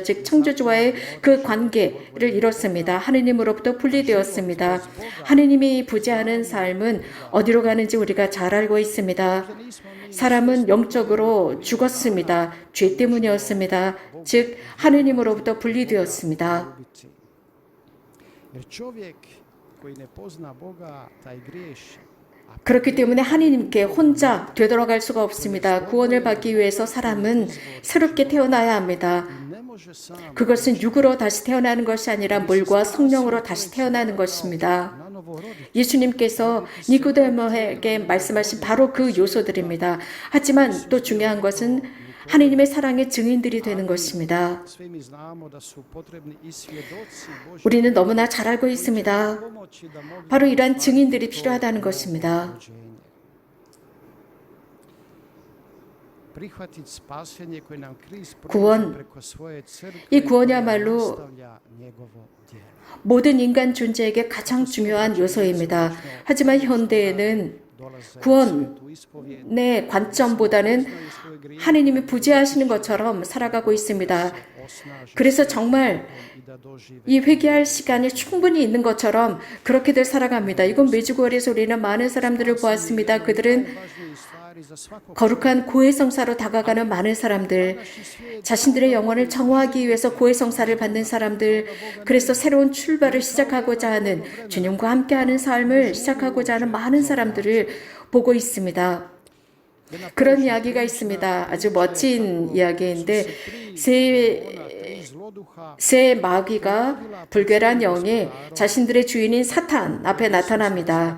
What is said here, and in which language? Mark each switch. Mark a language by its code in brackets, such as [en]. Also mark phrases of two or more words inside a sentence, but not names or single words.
[ko] 즉 창조주와의 그 관계를 잃었습니다. 하느님으로부터 분리되었습니다. 하느님이 부재하는 삶은 어디로 가는지 우리가 잘 알고 있습니다. 사람은 영적으로 죽었습니다. 죄 때문이었습니다. 즉 하느님으로부터 분리되었습니다. [hr] Jer čovjek koji ne pozna Boga, taj griješi. [ko] 그렇기 때문에 하느님께 혼자 되돌아갈 수가 없습니다. 구원을 받기 위해서 사람은 새롭게 태어나야 합니다. [hr] Ne može sam [ko] 그것은 육으로 다시 태어나는 것이 아니라 물과 성령으로 다시 태어나는 것입니다. [hr] na novo roditi. [ko] 예수님께서 니고데모에게 말씀하신 바로 그 요소들입니다. 하지만 또 중요한 것은 하느님의 사랑의 증인들이 되는 것입니다. [hr] Svi mi znamo da su potrebni i svjedoci Božji [ko] 우리는 너무나 잘 알고 있습니다. [hr] pomoći da mogu [ko] 바로 이러한 증인들이 필요하다는 것입니다. [hr] rođenje. Prihvatiti spasenje koje nam Krist [ko] 구원, [hr] pruža preko svoje crkve [ko] 이 [hr] koja [ko] 구원이야말로 [hr] nastavlja njegovo djelo. [ko] 모든 인간 존재에게 가장 중요한 요소입니다. 하지만 현대에는 [hr] Dolaze [ko] 구원의 [hr] u ispovijed [ko] 관점보다는 [hr] svoje grijehe [ko] 하느님이 부재하시는 것처럼 살아가고 있습니다. [hr] osnaži [ko] 그래서 정말 [hr] i da dožive [ko] 이 회개할 시간이 충분히 있는 것처럼 그렇게들 살아갑니다. 이건 메주고리에서 우리는 많은 사람들을 보았습니다. 그들은 [hr] važnije stvari [ko] 거룩한 고해성사로 다가가는 많은 사람들, 자신들의 영혼을 정화하기 위해서 고해성사를 받는 사람들, 그래서 새로운 출발을 시작하고자 하는, 주님과 함께하는 삶을 시작하고자 하는 많은 사람들을 보고 있습니다. 그런 이야기가 있습니다. 아주 멋진 이야기인데 새 마귀가 불결한 영이 자신들의 주인인 사탄 앞에 나타납니다.